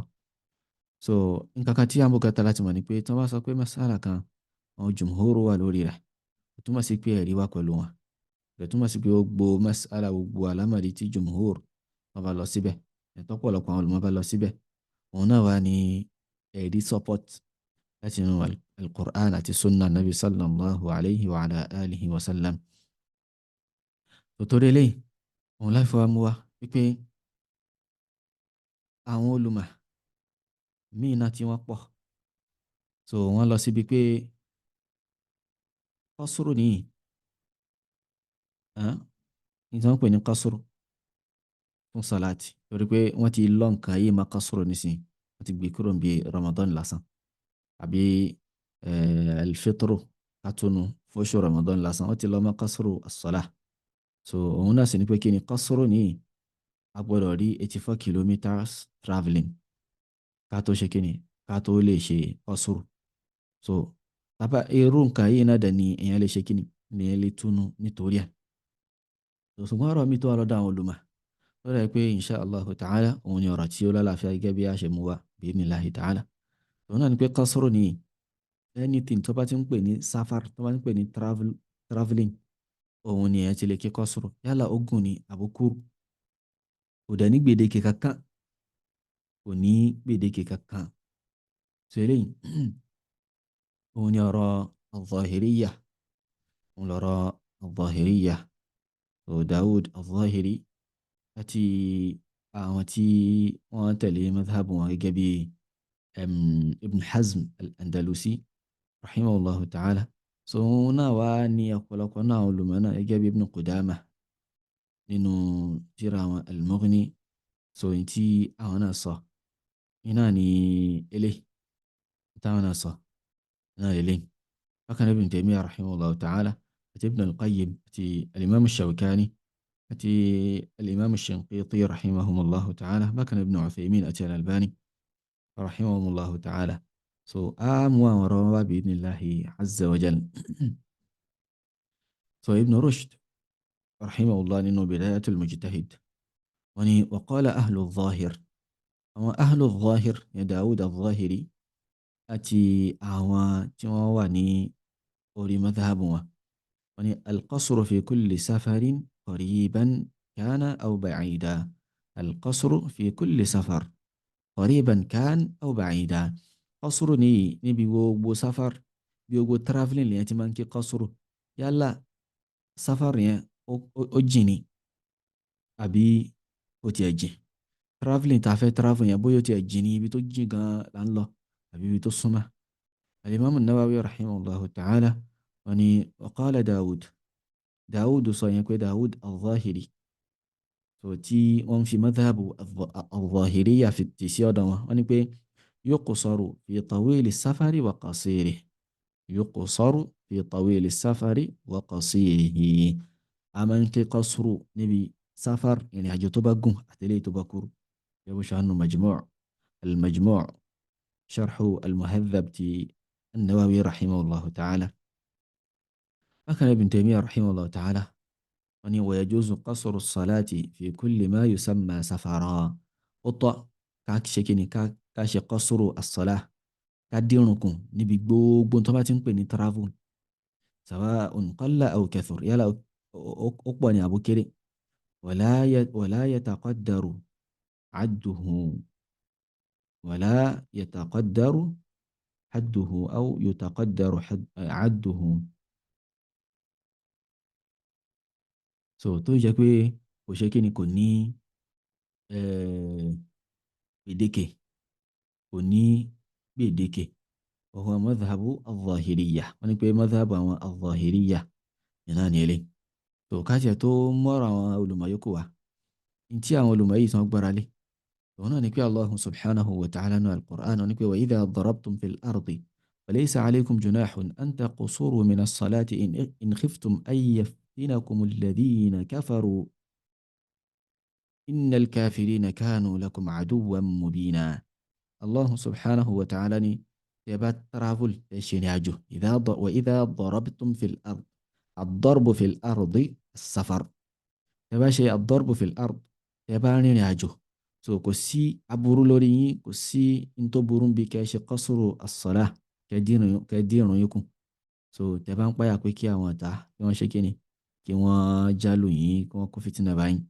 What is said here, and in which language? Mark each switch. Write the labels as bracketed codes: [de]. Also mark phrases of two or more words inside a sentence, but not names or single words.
[yo] So nǹkan kan tí a ń bùkátà láti mọ̀ ni pé tí wọ́n bá sọ pé mas'ala kan àwọn jumhuru wà lórí rẹ̀, ó túmọ̀ sí pé ẹ̀rí wà pẹ̀lú wọn. Ó túmọ̀ sí pé gbogbo mas'ala, gbogbo alámọ̀rí tí jumhuru wọ́n bá lọ síbẹ̀, ẹ̀tọ́pọ̀lọpọ̀ àwọn olùmọ̀ bá lọ síbẹ̀, òun náà wà ní ẹ̀rí support láti inú al-Qur'an àti [ar] سنة نبي صلى الله عليه وعلى آله وسلم. [yo] Torí eléyìí, òun láfi wá mú wa wípé àwọn olùmọ̀ míì náà tí wọ́n pọ̀, so wọ́n lọ síbi pé qasru nìyí, ní tí wọ́n pè ní qasru fún salati, torí pé wọ́n ti lọ nǹkan yìí máa qasru nísìnyí, wọ́n ti gbé kúrò bí Ramadan lásán àbí al-fitru kátúnú fóṣù Ramadan lásán, wọ́n ti lọ máa [ar] قصر الصلاة. [yo] So òun náà sì ní pé kí ni qasru nìyí, a gbọ́dọ̀ rí 84 [en] kilometers traveling [yo] ká tó ṣe kí ni, ká tó lè ṣe qasru. So tábà irú nǹkan yìí náà dẹ̀ ni èèyàn lè ṣe kí ni èèyàn lè túnú nítorí ẹ̀. Ṣùgbọ́n ọ̀rọ̀ mi tó wà lọ́dọ̀ àwọn olùmọ̀ lọ́dọ̀ pé [ar] إن شاء الله تعالى [yo] òun ni ọ̀rọ̀ tí ó lálàáfíà gẹ́gẹ́ bí a ṣe mú wa [ar] بإذن الله تعالى. [yo] Òun náà ni pé qasru ni anything tó bá ti ń pè ní safar, tó bá ti ń pè ní traveling, òun ni ẹ̀ ti lè kí qasru, yálà ogun ni àbúkúrú, kò dẹ̀ ní gbèdéke kankan, kò ní gbèdéke kankan. So eléyìí òun ni ọ̀rọ̀ al-Zahiriyya, òun lọ̀rọ̀ al-Zahiriyya. So Dawud al-Zahiri àti àwọn tí wọ́n tẹ̀lé madhhab wọn gẹ́gẹ́ bí Ibn Hazm al-Andalusi [ar] رحمه الله تعالى. [yo] So òun náà wá ní ọ̀pọ̀lọpọ̀ náà olùmọ̀ náà gẹ́gẹ́ bí Ibn Qudama nínú tírà wọn al-Mughni. So in tí àwọn náà sọ iná ni eléyìí, táwọn náà sọ iná eléyìí. Bákan náà Ibn Taymiyyah [ar] رحمه الله تعالى [yo] àti Ibn al-Qayyim àti al-Imam ash-Shawkani àti al-Imam ash-Shinqiti [ar] رحمهم الله تعالى, [yo] bákan náà Ibn Uthaymin àti al-Albani [ar] رحمهم الله تعالى. [yo] So a mú àwọn ọ̀rọ̀ wá [ar] بإذن الله عز وجل. [yo] So Ibn Rushd rahimahullah nínú Bidayatul Mujtahid wọ́n ní [ar] وقال أهل الظاهر, [yo] àwọn [ar] أهل الظاهر [yo] ní Dawud al-Dhahiri àti àwọn tí wọ́n wà ní orí madhhab wọn, wọ́n ní [ar] القصر في كل سفر قريبا كان أو بعيدا القصر في كل سفر قريبا كان أو بعيدا. [yo] Qasru ní níbi gbogbo safar, bí gbogbo traveling lèyàn ti máa ń kí qasru, yálà safar yẹn ó jìn ní àbí ó tiẹ̀ jìn. Traveling tá a fẹ́ travel yẹn bóyá ó tiẹ̀ jìn ní ibi tó jìn gan là ń lọ àbí ibi tó súnmọ́. Al-Imam an-Nawawi [ar] رحمه الله تعالى [yo] wọ́n ní [ar] وقال [yo] Dawud sọ yẹn pé Dawud al-Zahiri, so tí wọ́n fi [ar] مذهب الظاهرية [yo] fi tì sí ọ̀dọ̀ wọn, wọ́n ní pé [ar] يقصر في طويل السفر وقصيره يقصر في طويل السفر وقصيره. [yo] A máa ń kí qasru níbi safar, ìrìn àjò tó bá gùn àti eléyìí tó bá kúrú. Yẹ́bù ṣàánú al-Majmu' sharhu al-Muhadhab ti an-Nawawi [ar] رحمه الله تعالى. [yo] Bákan Ibn Taymiyyah [ar] رحمه الله تعالى [yo] wọ́n ní [ar] ويجوز قصر الصلاة في كل ما يسمى سفرا. [yo] Ó tọ́ ká ṣe kí ni ká ṣe [ar] قصر الصلاة, [yo] ká dírùnkùn níbi gbogbo tó bá ti ń pè ní travel, [ar] سواء قل أو كثر, [yo] yálà ó pọ̀ ní àbúkéré. [ar] ولا يتقدر عده ولا يتقدر حده أو يتقدر عده. [yo] So tó jẹ́ pé kò ṣe kí ni kò ní gbèdéke, kò ní gbèdéke. [ar] وهو مذهب الظاهرية, [yo] wọ́n ní pé madhhabu àwọn al-zahiriyya ìnáà ní eléyìí. So káṣíẹ̀ tó mọ́rọ̀ àwọn olùmọ̀ yòókù wa, ní tí àwọn olùmọ̀ yìí tán gbára lé òun náà ni pé [ar] الله سبحانه وتعالى [yo] nínú al-Qur'an ní pé [ar] وإذا ضربتم في الأرض فليس عليكم جناح أن تقصروا من الصلاة إن خفتم أن يفتنكم الذين كفروا إن الكافرين كانوا لكم عدوا مبينا. الله سبحانه وتعالى [yo] ní tẹ́ bá travel tẹ́ ṣe ní àjò [ar] وإذا ضربتم في الأرض, الضرب في الأرض السفر, [yo] tẹ́ bá ṣe [ar] الضرب في الأرض, [yo] tẹ́ bá rìnrìn àjò. So kò sí aburú lórí yín, kò sí ntó burú bí kẹ́ ṣe [ar] قصر الصلاة, [yo] kẹ́ dírun yín kù. So tẹ́ bá ń páyà pé kí àwọn ọ̀tá kí wọ́n ṣe kíni, kí wọ́n jálù yín, kí wọ́n kó fìtínà bá yín.